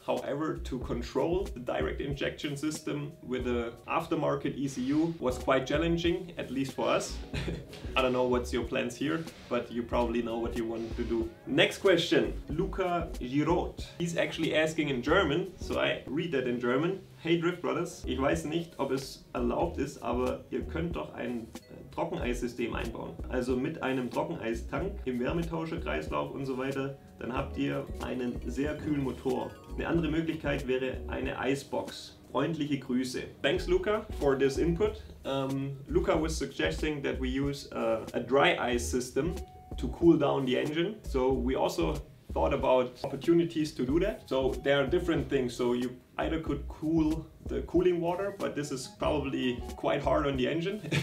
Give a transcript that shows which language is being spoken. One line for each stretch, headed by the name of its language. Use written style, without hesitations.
English: However, to control the direct injection system with the aftermarket ECU was quite challenging, at least for us. I don't know what's your plans here, but you probably know what you want to do. Next question, Luca Giraud. He's actually asking in German, so I read that in German.
German: Hey Drift Brothers, ich weiß nicht, ob es erlaubt ist, aber ihr könnt doch ein Trockeneissystem einbauen. Also mit einem Trockeneistank im Wärmetauscherkreislauf und so weiter, dann habt ihr einen sehr kühlen Motor. Eine andere Möglichkeit wäre eine Icebox. Freundliche Grüße.
English: Thanks Luca for this input. Luca was suggesting that we use a dry ice system to cool down the engine. So we also thought about opportunities to do that. So there are different things. So you either could cool the cooling water, but this is probably quite hard on the engine.